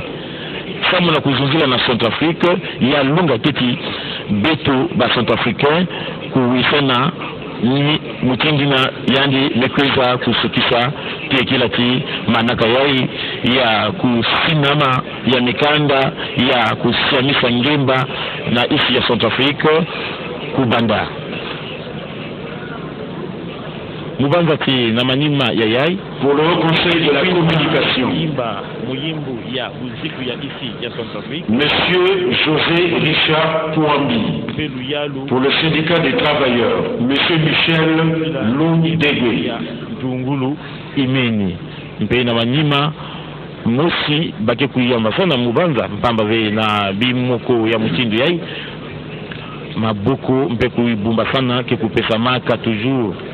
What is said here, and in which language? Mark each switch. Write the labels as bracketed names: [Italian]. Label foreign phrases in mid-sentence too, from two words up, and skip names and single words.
[Kituba (Democratic Republic of Congo)] samu na kuzunzila na Centrafrique ya lunga teti beto ba Centrafricain kuwisena ni mutindina yandi mekweza kusukisa kila ti manaka yai ya kusinama ya mikanda ya kusiamisa ngemba na isi ya Centrafrique kubanda Mubanzati na manima ya yai [French] pour le conseil de la communication. Monsieur José Richard Pouambi pour le syndicat des travailleurs. Monsieur Michel Loundegwe. Dungulu Imeni. [Kituba (Democratic Republic of Congo)] Mpe na manima mosi bake kuyamba sana mubanza mpamba ve na bimoko ya mutindo yai maboko mpe kuibumba sana ke kupesa maka toujours.